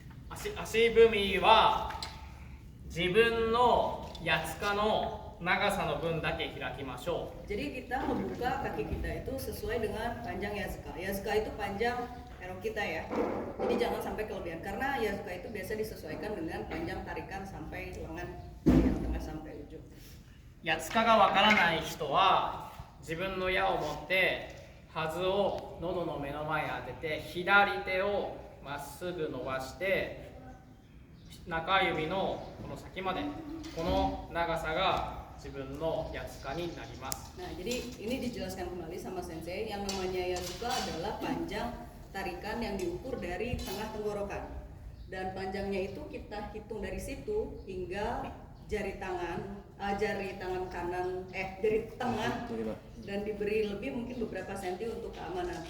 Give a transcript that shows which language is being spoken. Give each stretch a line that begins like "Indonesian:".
Japanese: 足踏みは自分のやつかの長さの分だけ開きましょう。
Indonesian: Jadi kita membuka kaki kita itu sesuai dengan panjang Yazuka. Yazuka itu panjang erok kita ya. Jadi jangan sampai kelebihan karena Yazuka itu biasa disesuaikan dengan panjang tarikan sampai lengan yang tengah sampai ujung.
Japanese: やつかがわからない人は自分の矢を持ってはずを喉の目の前に当てて左手をまっすぐ伸ばして中指のこの先までこの長さが自分のやつかになります。
Indonesian: Nah, jadi ini dijelaskan kembali sama sensei yang namanya Yazuka adalah panjang tarikan yang diukur dari tengah tenggorokan. Dan panjangnya itu kita hitung dari situ hingga jari tangan kanan jari tengah dan diberi lebih mungkin beberapa senti untuk keamanan.